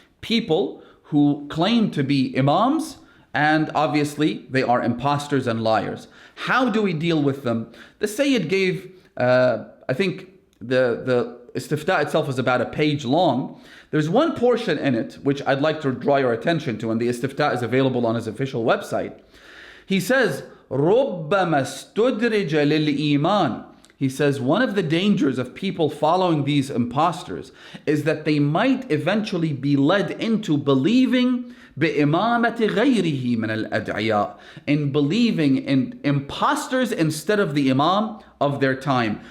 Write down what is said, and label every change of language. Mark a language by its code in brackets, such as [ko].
[en] People who claim to be imams, and obviously they are imposters and liars. How do we deal with them? The Sayyid gave, I think the Iftetah itself is about a page long. There's one portion in it which I'd like to draw your attention to, and the Iftetah is available on his official website. He says, [ar] رُبَّمَا اسْتُدْرِجَ لِلْإِيمَانِ. [en] He says one of the dangers of people following these imposters is that they might eventually be led into believing [ar] بِإِمَامَةِ غَيْرِهِ مِنَ الْأَدْعِيَاءِ, [en] in believing in imposters instead of the imam of their time.